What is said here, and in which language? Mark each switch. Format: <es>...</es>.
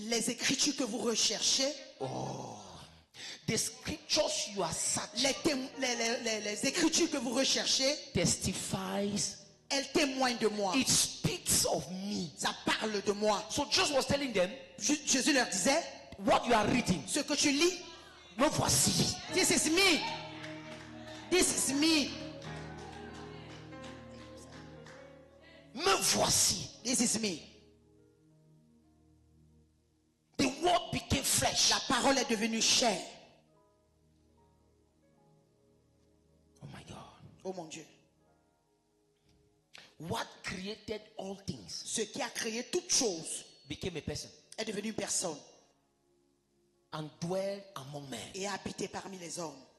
<fr>les écritures que vous recherchez,</fr> <en>the scriptures you are searching</en> <fr>les écritures que vous recherchez,</fr> <en>testifies,</en> <fr>elles témoignent de moi.</fr> <en>it speaks of me.</en> <fr>Ça parle de moi.</fr> <en>So Jesus was telling them,</en> <fr>Jésus leur disait,</fr> <en>what you are reading,</en> <fr>ce que tu lis, me voici.</fr> <en>this is me. This is me.</en> <fr>Me voici.</fr> <en>This is me. The word became flesh.</en> <fr>La parole est devenue chair.</fr> <en>Oh my God.</en> <fr>Oh mon Dieu.</fr> <en>What created all things</en> <fr>Ce qui a créé toute chose</fr> <en>became a person</en> <fr>est devenu une personne</fr> <en>and dwelled among men.</en> <fr>et a habité parmi les hommes.</fr>